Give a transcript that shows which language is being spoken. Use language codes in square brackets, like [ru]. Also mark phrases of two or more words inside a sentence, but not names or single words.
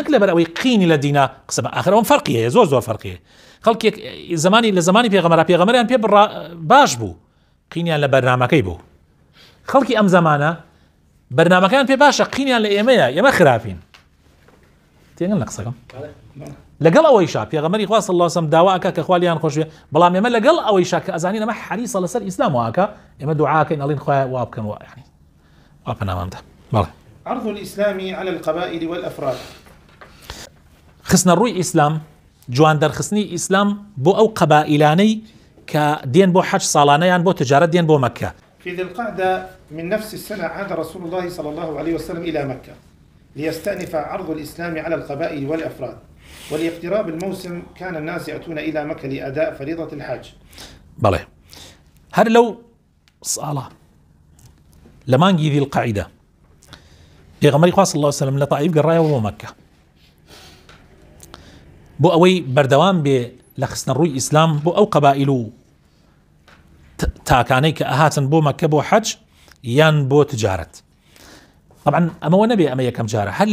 [ckb] لەبەر ئەوەی قینی لە دینە قسە بە ئاخر ئەوم فەرقی هەیە زۆر فەرقیە خەڵکێک لە زمانی پێغەمبەریان پێ باش بوو قینیان لە بەرنامەکەی بوو خەڵکی ئەم زمانە بەرنامەکان پێ باشە قینیان لە ئێمە خراپین تێگەن لە قسەکەم لەگەڵ ئەوەیشا پێغەمبەری خوا [ar] صلی الله علیه و سلم [ckb] داواکە کە خوالیان خۆش بێ بەڵام ئێمە لەگەڵ ئەوەیشا کە ئەزانین ئەمە حەریصە لەسەر ئیسلام واکە ئێمە دوعاکەین ئەڵێن خوایە وا بکەن یعنی وا پەنامەمدا بەڵێ [ar] عرض الإسلام على القبائل والأفراد [ckb] خستنە ڕووی ئیسلام جوان دەرخستنی ئیسلام بۆ ئەو قەبائیلانەی کە دێن بۆ حەج ساڵانەیان بۆ تجارەت دێن بۆ مەکە [ar] في ذي القعدة من نفس السنة عاد رسول الله صلى الله عليه وسلم إلى مكة ليستأنف عرض الإسلام على القبائل والأفراد ولاقتراب الموسم كان الناس يأتون إلى مكة لأداء فريضة الحج [ckb] بەڵێ هەر لەو ساڵە لە مانگی ذی القعیدە پێغەمبەری خوا [ar] صلی الله علیه و سلم [ckb] لە طائف گەڕایەوە بۆ مەکە بۆ ئەوەی بەردەوام بێ لە خستنە ڕووی ئیسلام بۆ ئەو قەبائیل و تاکانەی کە ئەهاتن بۆ مەکە بۆ حەج یان بۆ تجارەت طبعا ئەمەوە نەبێ ئەمە یەکەم جارە هەر